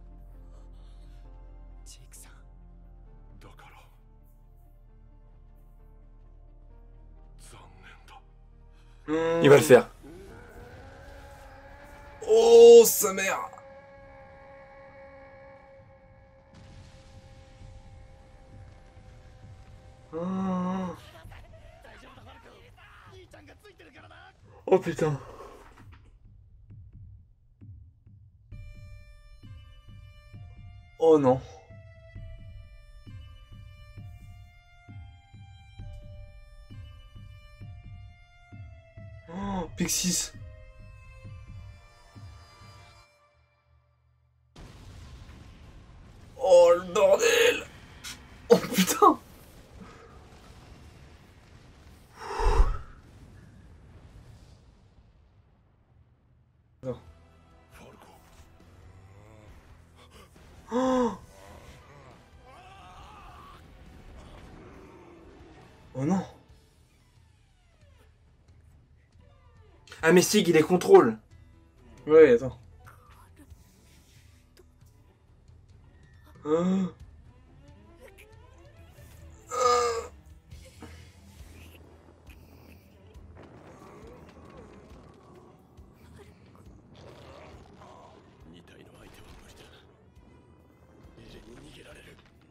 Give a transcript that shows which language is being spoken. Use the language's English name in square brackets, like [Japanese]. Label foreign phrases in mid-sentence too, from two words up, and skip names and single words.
[Japanese] ジークさん。だから [French] Il va le faire. Oh, sa mère. Oh, [Japanese] 大丈夫だファルコ兄ちゃんがついてるからな [French] oh putain. oh non. Oh, Pixis. Oh, le bordel. Oh putain. Non. [Japanese] ファルコ [French] Oh, oh non. Ah mais Sig, il les contrôle. Ouais, attends. Oh. Oh. [Japanese] 2体の相手は無理だエレンに逃げられる